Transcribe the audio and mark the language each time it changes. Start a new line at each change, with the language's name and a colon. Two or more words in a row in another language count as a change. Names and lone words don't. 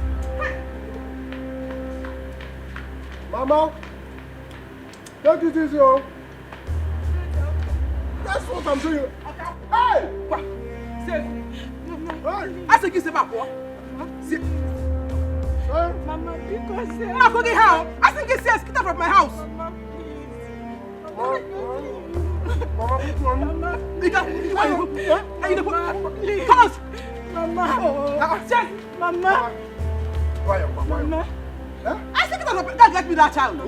English: Mama, take it easy, oh. That's what I'm doing. Hey! What? Say, Mama. I say, give back, what? Say. Mama, because Mama, go get how? I think it's get out from my house. Mama, Mama, please. Mama, Mama. Mama. I think it's not get me that child.